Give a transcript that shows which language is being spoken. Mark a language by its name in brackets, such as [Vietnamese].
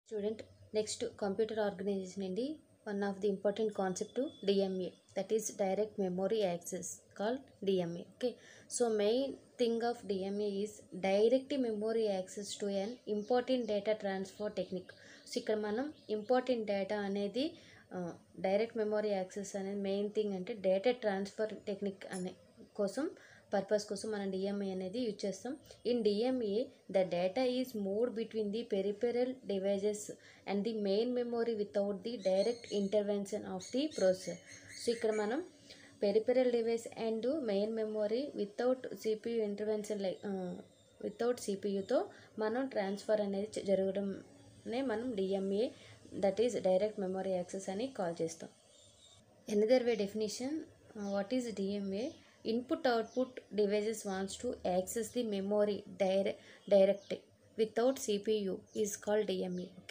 [English] Student, next computer organization indi one of the important concept to DMA, that is direct memory access, called DMA. Okay, so main thing of DMA is direct memory access to an important data transfer technique. [Telugu] So ఇక్కడ మనం important data అనేది direct memory access అనేది main thing అంటే data transfer technique అనే కోసం purpose కోసం మనం DMA అనేది యూజ్ చేస్తాం. [English] In DMA the data is moved between the peripheral devices and the main memory without the direct intervention of the processor. [Telugu] So ఇక్కడ మనం peripheral device and main memory without CPU intervention without సిపియుతో మనం transfer అనేది జరగడంనే మనం DMA, that is direct memory access అని call చేస్తాం. [English] Another way definition, what is DMA? Input output devices wants to access the memory directly without CPU is called DMA. Okay.